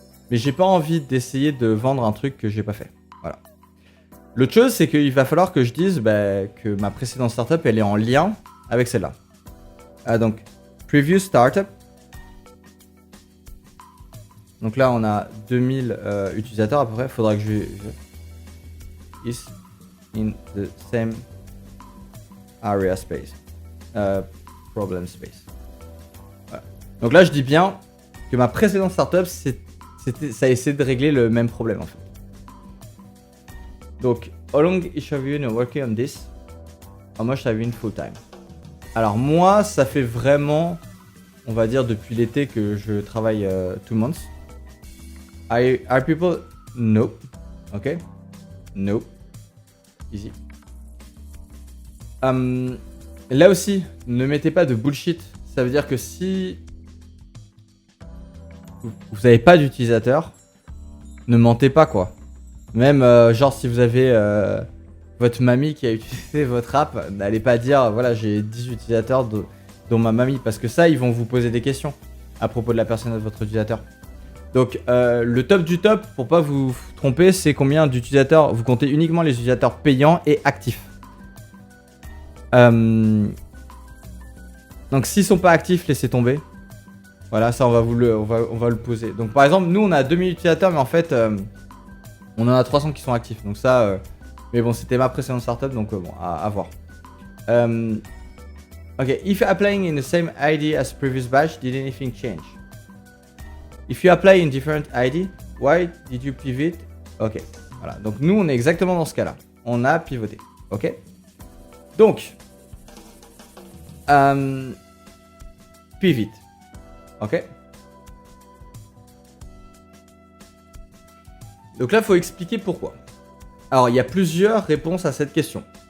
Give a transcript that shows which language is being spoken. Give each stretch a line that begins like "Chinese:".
French: Mais j'ai pas envie d'essayer de vendre un truc que j'ai pas fait. Voilà. L'autre chose, c'est qu'il va falloir que je dise que ma précédente startup, elle est en lien avec celle-là. Donc,
English: previous startup.
French: Donc là, on a 2000 utilisateurs à peu près. Faudra que je...
English: Is in the same area space. Problem space.
French: Voilà. Donc là, je dis bien que ma précédente startup, ça a essayé de régler le même problème en fait. Donc,
English: how long each of you are working on this? How much have you been full time?
French: Alors moi, ça fait vraiment, on va dire depuis l'été que je travaille
English: 2 months. Are people? No. Ok. No. Easy.
French: Là aussi, ne mettez pas de bullshit. Ça veut dire que si vous n'avez pas d'utilisateur, ne mentez pas quoi. Même genre si vous avez votre mamie qui a utilisé votre app, n'allez pas dire voilà j'ai 10 utilisateurs dont ma mamie, parce que ça ils vont vous poser des questions à propos de la personne de votre utilisateur. Donc le top du top, pour pas vous tromper, c'est combien d'utilisateurs, vous comptez uniquement les utilisateurs payants et actifs. Donc s'ils sont pas actifs, laissez tomber. Voilà, ça on va le poser. Donc par exemple, nous on a 2000 utilisateurs, mais en fait on en a 300 qui sont actifs. Donc ça, mais bon, c'était ma précédente startup, donc bon, à voir.
English: Ok, if you're applying in the same ID as previous batch, did anything change? If you apply in different ID, why did you pivot?
French: Ok, voilà. Donc nous on est exactement dans ce cas-là. On a pivoté. Ok. Donc pivot. Ok. Donc là, il faut expliquer pourquoi. Alors, il y a plusieurs réponses à cette question.